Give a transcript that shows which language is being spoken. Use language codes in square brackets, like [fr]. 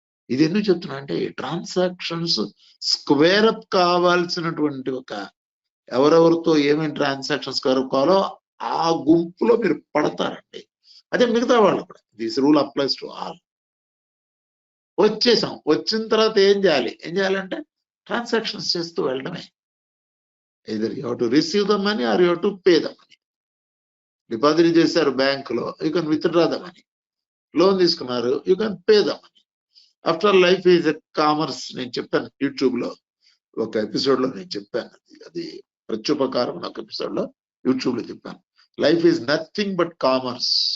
[te] ఇది ఎందుకు చెప్తున్నా అంటే ట్రాన్సాక్షన్స్ స్క్వేర్ అప్ కావాల్సినటువంటి ఒక ఎవరెవరితో ఏమేమి ట్రాన్సాక్షన్స్ స్క్వేర్ అప్ కావాలో ఆ గుంపులో మీరు పడతారండి. అదే మిగతా వాళ్ళు కూడా. [en] This rule applies to all. [te] వచ్చేసాం, వచ్చిన తర్వాత ఏం చేయాలంటే ట్రాన్సాక్షన్స్ చేస్తూ వెళ్ళడమే. [en] either you have to receive the money or you have to pay the money. [te] Deposit చేశారు బ్యాంకులో, [en] You can withdraw the money. [te] Loan తీసుకున్నారు, [en] You can pay the money. After life is a commerce. [te] నేను చెప్పాను YouTube లో ఒక episode లో, నేను చెప్పాను అది ప్రత్యుపకారం ఒక ఎపిసోడ్ లో యూట్యూబ్ లో చెప్పాను. [en] Life is nothing but commerce.